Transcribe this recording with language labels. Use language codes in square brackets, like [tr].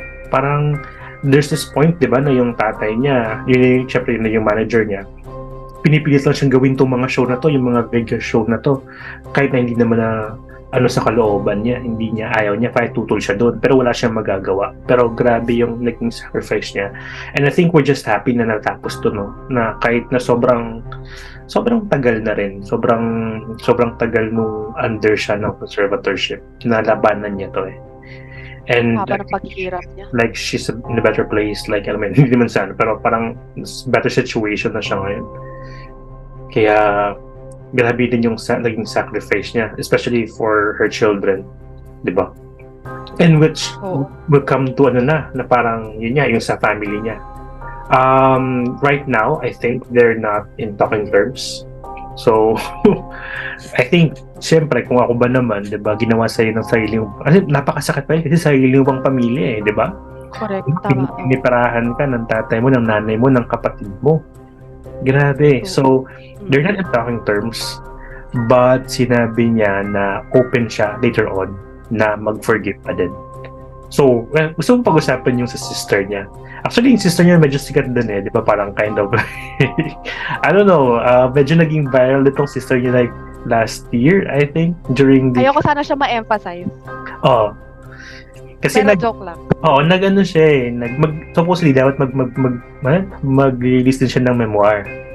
[tl] Parang [en] there's this point, [tl] 'di ba, na yung tatay niya, yun syempre yun yung manager niya. Pinipilit lang siyang gawin tong mga show na to, yung mga Vegas show na to, kahit na hindi naman na sa kalooban niya, hindi niya ayaw niya, kahit tutol siya doon, pero wala siyang magagawa. Pero grabe yung naging sacrifice niya. [en] And I think we're just happy [tl] na natapos to, no? Na kahit na sobrang tagal na rin, sobrang tagal nung under siya ng conservatorship, nalabanan niya to eh. And ng paghihirap niya. [en] Like she's in a better place, like I mean, [tl] hindi naman sana, pero parang [en] better situation [tl] na siya ngayon. Kaya grabe din yung naging sacrifice niya, [en] especially for her children, [tl] di ba? And which will come to na parang yun niya, yung sa family niya. [en] Right now, I think they're not in talking terms. [tl] So, I think, siyempre, kung ako ba naman, di ba, ginawa sa'yo ng sarili mo, kasi napakasakit pa yun, kasi sarili mo pang pamilya eh, di ba? [en] Correct, tama. [tl] Pinipirahan ka ng tatay mo, ng nanay mo, ng kapatid mo. Grabe. [en] So, they're not in talking terms, but [tl] sinabi niya na open siya later on na mag-forgive pa din. So, gusto mong pag-usapan yung sa sister niya. Actually, yung sister niya medyo sikat din eh, di ba? [en] Parang kind of, I don't know, [tl] medyo naging [en] viral itong sister niya like last year, I think, during the... [tl] Ayoko sana siya ma-emphasize. Kasi joke lang. Nag-ano siya eh. Supposedly, dapat mag-release din siya ng memoir.